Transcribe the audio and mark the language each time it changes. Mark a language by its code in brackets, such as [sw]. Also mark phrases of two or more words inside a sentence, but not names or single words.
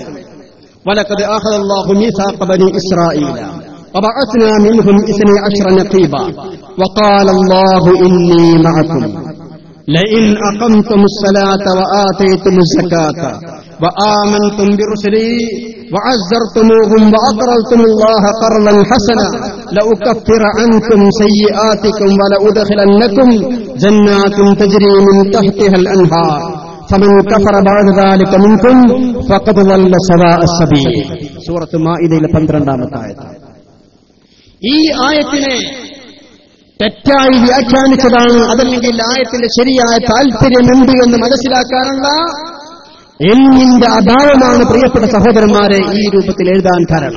[ar] ولقد أخذ الله ميثاق بني إسرائيل وبعثنا منهم 12 نقيبا وقال الله إني معكم لئن أقمتم الصلاة وآتيتم الزكاة وآمنتم برسلي وعزرتموهم وأقرضتم الله قرضا حسنا لأكفر عنكم سيئاتكم ولأدخلنكم جنات تجري من تحتها الأنهار فمن كفر بعد ذلك منكم فقد ضل سواء السبيل. [ml] സൂറത്ത് മാഇദയിലെ 12ാമത്തെ ആയത്ത്. ഈ ആയത്തിനെ തെറ്റായി വ്യാഖ്യാനിച്ചതാണ്. അതല്ലെങ്കിൽ ആയത്തിന്റെ ശരിയായ താല്പര്യമുണ്ട് എന്ന് മനസ്സിലാക്കാനുള്ള ഇൽമിന്റെ അഭാവമാണ് പ്രിയപ്പെട്ട സഹോദരന്മാരെ ഈ രൂപത്തിൽ എഴുതാൻ കാരണം.